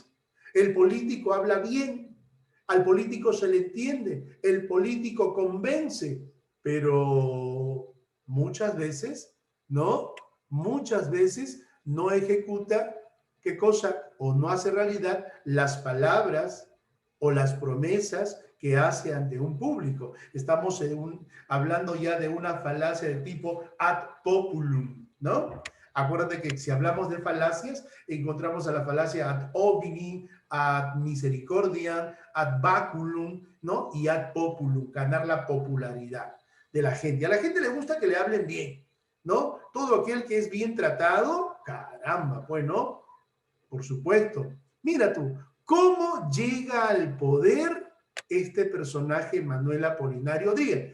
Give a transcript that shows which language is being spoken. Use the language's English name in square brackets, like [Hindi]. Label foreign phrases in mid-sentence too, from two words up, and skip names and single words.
[Spanish] El político habla bien, al político se le entiende, el político convence, pero muchas veces, ¿no? Muchas veces no ejecuta, ¿qué cosa? O no hace realidad las palabras o las promesas que hace ante un público. Estamos hablando ya de una falacia de tipo [Latin] ad populum, [Spanish] ¿no? Acuérdate que si hablamos de falacias, encontramos a la falacia [Latin] ad hominem, ad misericordiam, ad baculum, [Spanish] ¿no? [Latin] Y ad populum, [Spanish] ganar la popularidad de la gente. A la gente le gusta que le hablen bien, ¿no? Todo aquel que es bien tratado, caramba, pues, ¿no? Por supuesto. Mira tú, ¿cómo llega al poder este personaje Manuel Apolinario Odría?